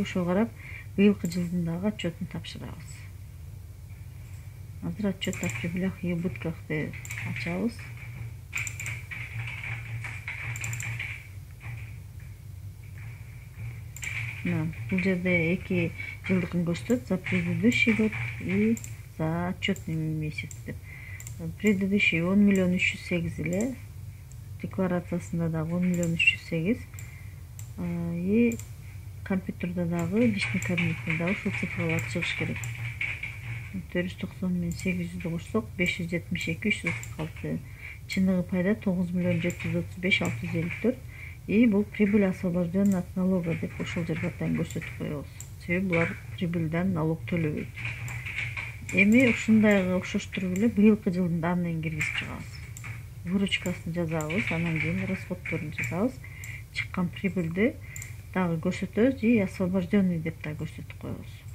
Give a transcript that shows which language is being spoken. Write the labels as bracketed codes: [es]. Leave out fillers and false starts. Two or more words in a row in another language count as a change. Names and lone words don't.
[ky] Ошого карап, быйылкы жылдын дагы отчетун тапшырабыз. Азыр [ru] отчет о прибылях и убыткахты [ky] ачабыз. Бул жерде 2 жылдыкын көрсөтөт, [ru] за предыдущий год и за отчетный месяц деп. [ky] Предыдущий 10 миллион 308 эле, декларациясында дагы 10 миллион 308, и компьютерде дагы [ru] личный кабинетте [ky] дагы ушул цифралар чыгыш керек. 490 менен 800 кошсок 572 346, чыныгы пайда 9 миллион 735 654. И бул [ru] прибыль освобожденная от налога [ky] деп ошол жерге атайын көрсөтүп коебуз. Себеби булар [ru] прибыльден налог [ky] төлөбөйт. Эми ушундайга окшоштуруп эле быйылкы жылдын данныйын киргизип чыгабыз. Выручкасын жазабыз, анан кийин расходторун жазабыз. Чыккан прибыльди дагы көрсөтөбүз [ru] и освобожденный [ky] деп да көрсөтүп коебуз.